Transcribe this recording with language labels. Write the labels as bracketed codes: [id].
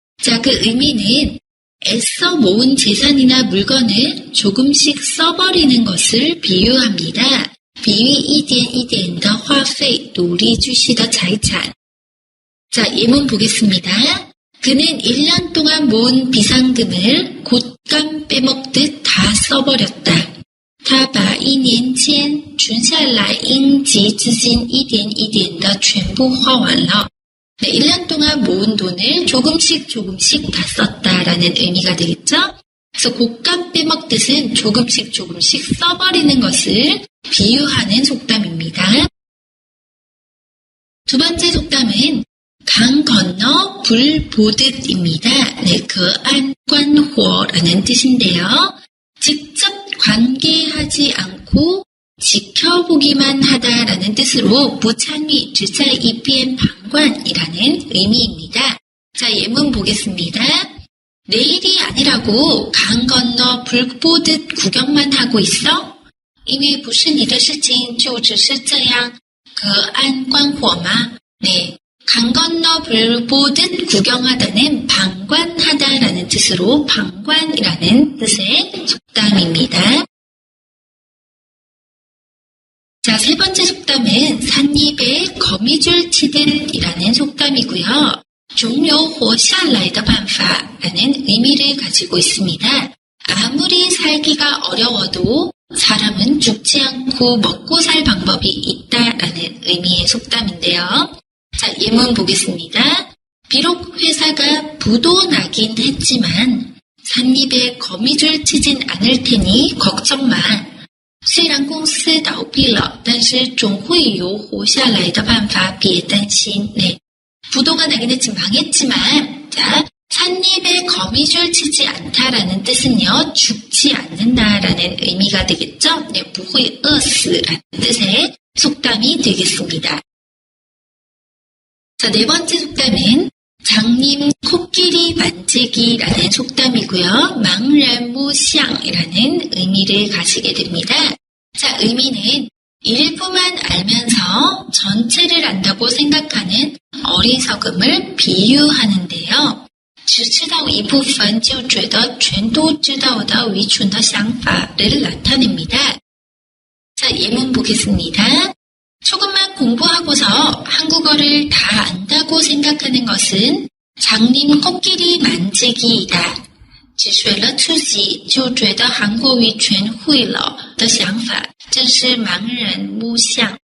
[ko] 자, 그 의미는 애써 모은 재산이나 물건을 조금씩 써버리는 것을 비유합니다. 비위 이덴더 화페이 놀이 주시더 자이찬. 자, 예문 보겠습니다. 그는 1년 동안 모은 비상금을 곶감 빼먹듯 다 써버렸다. [zh] 他把1年间存下来应急资金一点一点的全部花完了. [ko] 네, 1년 동안 모은 돈을 조금씩 다 썼다라는 의미가 되겠죠? 그래서 곶감 빼먹듯은 조금씩 써버리는 것을 비유하는 속담입니다. 두 번째 속담은 강 건너 불 보듯입니다. 네, 거안관호라는 뜻인데요. 직접 관계하지 않고 지켜보기만 하다라는 뜻으로 무참히 지자이비엔 방관이라는 의미입니다. 자, 예문 보겠습니다. 내일이 아니라고 강 건너 불 보듯 구경만 하고 있어? [zh] 因为不是你的事情就只是这样隔岸观火吗? [ko] 네, 강 건너 불 보듯 구경하다는 방관하다라는 뜻으로 방관이라는 뜻의 속담입니다. 자, 세 번째 속담은 산입에 거미줄 치듯이라는 속담이고요. 종료 [zh] 下来的办法 [ko] 라는 의미를 가지고 있습니다. 아무리 살기가 어려워도 사람은 죽지 않고 먹고 살 방법이 있다라는 의미의 속담인데요. 자, 예문 보겠습니다. 비록 회사가 부도나긴 했지만 산입에 거미줄 치진 않을 테니 걱정 마. [zh] 虽然公司倒闭了，但是总会有活下来的办法，别担心. [ko] 네, 부도가 나긴 했지만 망했지만, 자, 산입에 거미줄 치지 않다라는 뜻은요, 죽지 않는다라는 의미가 되겠죠? 네, [zh] 不会饿死 [ko] 라는 뜻의 속담이 되겠습니다. 자, 네 번째 속담은 장님 코끼리 만지기라는 속담이고요. 망란무샹이라는 의미를 가지게 됩니다. 자, 의미는 일부만 알면서 전체를 안다고 생각하는 어리석음을 비유하는데요. [zh] 只知道一部分就觉得全都知道的愚蠢的想法 [ko] 를 나타냅니다. 자, 예문 보겠습니다. 조금만 공부하고서 한국어를 다 안다고 생각하는 것은 장님 코끼리 만지기이다. [zh] 只学了初级就觉得韩国语全会了的想法真是盲人摸象.